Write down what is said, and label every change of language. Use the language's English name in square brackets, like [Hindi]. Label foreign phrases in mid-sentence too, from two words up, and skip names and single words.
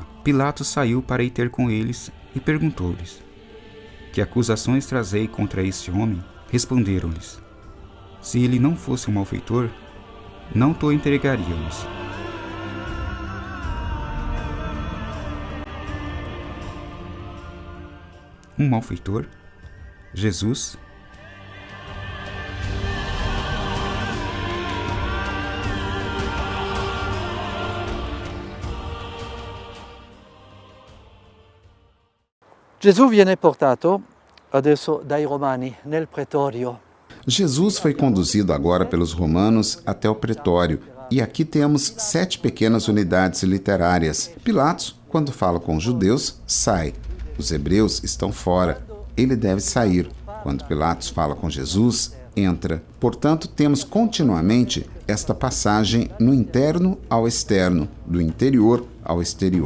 [Portuguese] Pilatos saiu para ir ter com eles e perguntou-lhes: Que acusações trazei contra este homem? Responderam-lhes: Se ele não fosse um malfeitor, não te entregaríamos. Um malfeitor? Jesus? [Italian] Gesù viene portato adesso dai Romani nel pretorio. [Portuguese] Jesus foi conduzido agora pelos romanos até o pretório. E aqui temos 7 pequenas unidades literárias. Pilatos, quando fala com os judeus, sai. Os hebreus estão fora. Ele deve sair. Quando Pilatos fala com Jesus, entra. Portanto, temos continuamente esta passagem no interno ao externo, do interior ao exterior.